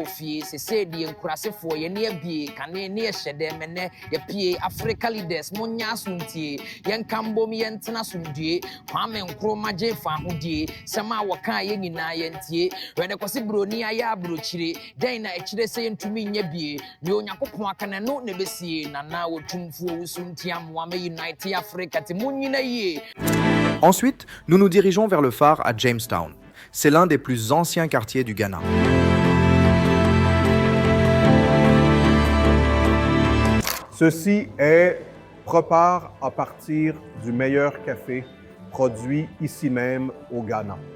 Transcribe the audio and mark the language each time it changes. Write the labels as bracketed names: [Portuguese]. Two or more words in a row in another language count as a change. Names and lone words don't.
[Akan] ofie sɛ deɛ nkurasefoɔ yɛ ne abie kane ne yɛhyɛ dɛ mɛnɛ yɛpie [English] Africa leaders [Akan] monya asontie yɛnka mbom yɛntena somdue Kwame Nkrumah gye fa hodie sɛma wɔka yɛ nyinaa yɛntie wɛde kɔse broni ayɛ abrokyire den na ekyire sɛ yɛntumi nyɛ bie ne Onyankopɔn aka na no ne besie na wotumfuo wusuntia moama United Africa te munyina yie. [French] Ensuite, nous nous dirigeons vers le phare à Jamestown. C'est l'un des plus anciens quartiers du Ghana. Ceci prépare à partir du meilleur café produit ici même au Ghana.